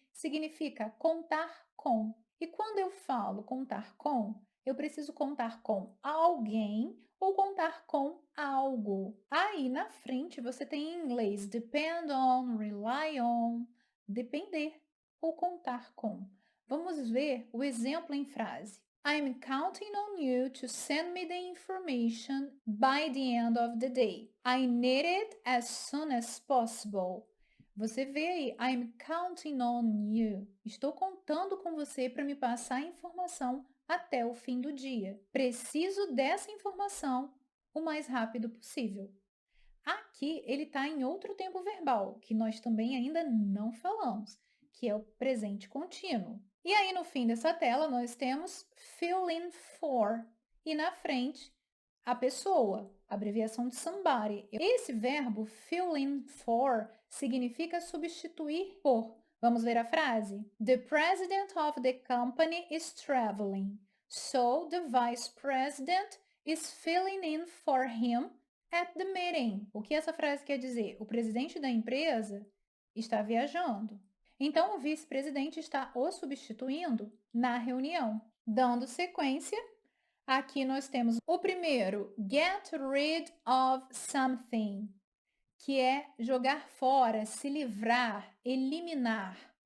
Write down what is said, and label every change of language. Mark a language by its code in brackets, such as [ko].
[pt] Significa contar com. E quando eu falo contar com, eu preciso contar com alguém ou contar com algo. Aí na frente você tem em inglês depend on, rely on, depender ou contar com. Vamos ver o exemplo em frase. [en] I'm counting on you to send me the information by the end of the day. I need it as soon as possible. [pt] Você vê aí, [en] I'm counting on you. [pt] Estou contando com você para me passar a informação até o fim do dia. Preciso dessa informação o mais rápido possível. Aqui ele está em outro tempo verbal, que nós também ainda não falamos, que é o presente contínuo. E aí no fim dessa tela nós temos fill in for e na frente a pessoa, abreviação de somebody. Esse verbo fill in for significa substituir por. Vamos ver a frase? [en] The president of the company is traveling, so the vice president is filling in for him at the meeting. [pt] O que essa frase quer dizer? O presidente da empresa está viajando. Então, o vice-presidente está o substituindo na reunião. Dando sequência, aqui nós temos o primeiro, get rid of something, que é jogar fora, se livrar, eliminar.